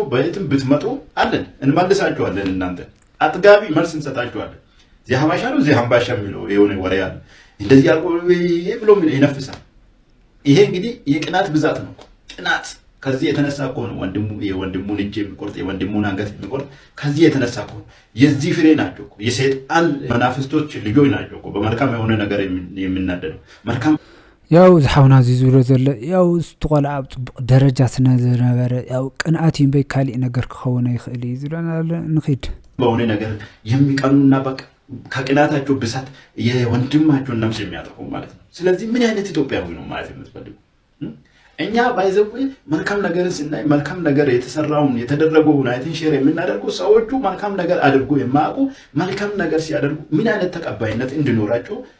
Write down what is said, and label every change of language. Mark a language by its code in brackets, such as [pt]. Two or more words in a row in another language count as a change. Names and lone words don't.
[am] በየትም ብትመጡ አለን እንመልሳችኋለን። እናንተ አጥጋቢ መልስ እንሰጣችኋለን። እዚህ ሀባሻ ነው እዚህ ሀምባሻ የሚለው የሆነ ወሬ አለ። እንደዚህ አልቆ ብሎ ይነፍሳል። ይሄ እንግዲህ የቅናት ብዛት ነው። ቅናት ከዚህ የተነሳ እኮ ነው የወንድሙን እጅ የሚቆርጥ የወንድሙን አንገት የሚቆርጥ ከዚህ የተነሳ እኮ የዚህ ፍሬ ናቸው እኮ የሰይጣን መናፍስቶች ልጆች ናቸው እኮ በመልካም የሆነ ነገር የሚናደደው መልካም። [ti] ያው ዝሓውና እዚ ዝብሎ ዘሎ ያው ዝተቆልዓ ኣብ ፅቡቅ ደረጃ ስነዝነበረ ያው ቅንኣት እምበይ ካሊእ ነገር ክኸውን ይኽእል እዩ ዝብለና ንኺድ። [am] በሆነ ነገር የሚቀኑና በቃ ከቅናታቸው ብዛት የወንድማቸውን ነፍስ የሚያጠፉ ማለት ነው። ስለዚህ ምን አይነት ኢትዮጵያዊ ነው ማለት የምትፈልጉ? እኛ ባይዘው መልካም ነገር ስናይ መልካም ነገር የተሰራውን የተደረገውን አይተን ሼር የምናደርገው ሰዎቹ መልካም ነገር አድርጎ የማያውቁ መልካም ነገር ሲያደርጉ ምን አይነት ተቀባይነት እንዲኖራቸው